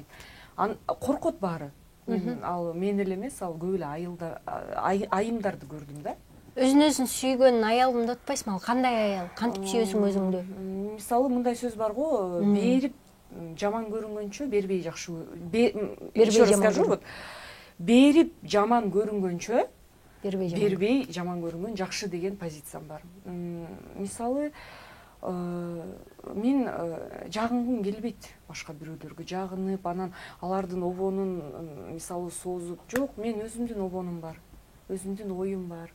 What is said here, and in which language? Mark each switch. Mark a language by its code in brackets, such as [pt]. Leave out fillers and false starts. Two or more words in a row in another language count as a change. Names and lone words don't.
[ky] Коркот баары. Ал мен эле эмес, ал көп эле айымдарды көрдүм да. Өзүн сүйгөн аялым деп атпайсыңбы? Ал кандай аял? Кантип сүйөсүң өзүңдү? Мисалы мындай сөз бар го, берип жаман көрүнгөнчө бербей жакшы. [ru] Еще раз скажу, вот [ky] берип жаман көрүнгөнчө бербей жаман көрүнгөн жакшы деген позициям бар. Мисалы мен жагынгым келбейт башка бирөөлөргө, жагынып, анан алардын обонун мисалы созуп, жок, мен өзүмдүн обонум бар, өзүмдүн оюм бар.